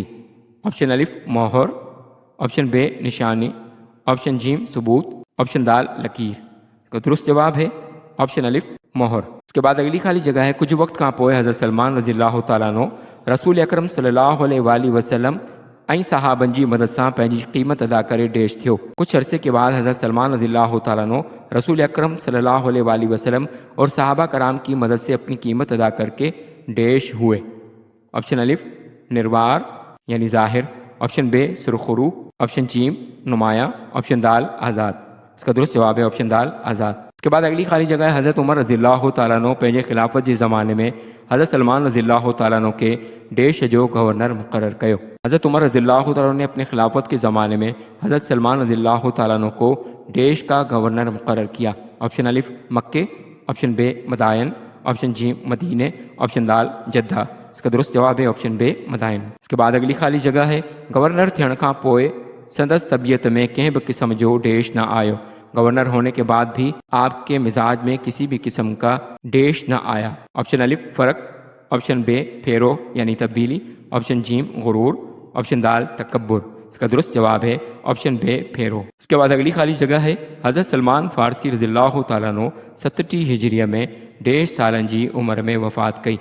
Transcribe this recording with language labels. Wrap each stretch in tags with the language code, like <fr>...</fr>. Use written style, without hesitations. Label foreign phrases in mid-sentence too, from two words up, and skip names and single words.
<ur>آپشن الف مہر، آپشن بے نشانی، آپشن جیم ثبوت، آپشن دال لکیر۔ اس کا درست جواب ہے آپشن الف مہر۔ اس کے بعد اگلی خالی جگہ ہے،</ur> <sd>کچھ وقت کھاں پوئے حضرت سلمان رضی اللہ تعالیٰ عنہ رسول اکرم صلی اللہ علیہ وآلہ وسلم ऐं صحابن जी मदद सां पंहिंजी क़ीमत अदा करे डेश थियो।</sd> <ur>کچھ عرصے کے بعد حضرت سلمان رضی اللہ تعالیٰ عنہ رسول اکرم صلی اللہ علیہ وسلم اور صحابہ کرام کی مدد سے اپنی قیمت ادا کرکے ڈیش ہوئے. آپشن الف نروار یعنی ظاہر، آپشن بے سرخرو، آپشن جیم نمایاں، آپشن دال آزاد. اس کا درست جواب ہے آپشن دال آزاد. اس کے بعد اگلی خالی جگہ ہے,</ur> <sd>हज़रत उमर रज़ियल्लाहु तआला अन्हु पंहिंजे खिलाफ़त जे ज़माने में हज़रत सलमान रज़ियल्लाहु तआला अन्हु के डेश जो गवर्नर मुक़र्रर कयो।</sd> <ur>حضرت عمر رضی اللہ تعالیٰ عنہ نے اپنے خلافت کے زمانے میں حضرت سلمان رضی اللہ تعالیٰ عنہ کو ڈیش کا گورنر مقرر کیا. آپشن الف مکے، آپشن بے مدائن، آپشن جی مدینے، آپشن دال جدہ. اس کا درست جواب ہے آپشن بے مدائن. اس کے بعد اگلی خالی جگہ ہے,</ur> <sd>गवर्नर थियण खां पोइ संदस तबीयत में कंहिं बि क़िस्म जो डेश न आयो।</sd> <ur>گورنر ہونے کے بعد بھی آپ کے مزاج میں کسی بھی قسم کا ڈیش نہ آیا. آپشن الف فرق، آپشن بے فیرو یعنی تبدیلی، آپشن جیم غرور، آپشن دال تکبر. اس کا درست جواب ہے آپشن بے فیرو۔ اس کے بعد اگلی خالی جگہ ہے,</ur> <sd>हज़रत सलमान फ़ारसी रज़ियल्लाहु तआला अन्हु 37 हिजरिया में 1.5 सालन जी उम्र में वफ़ात कई।</sd>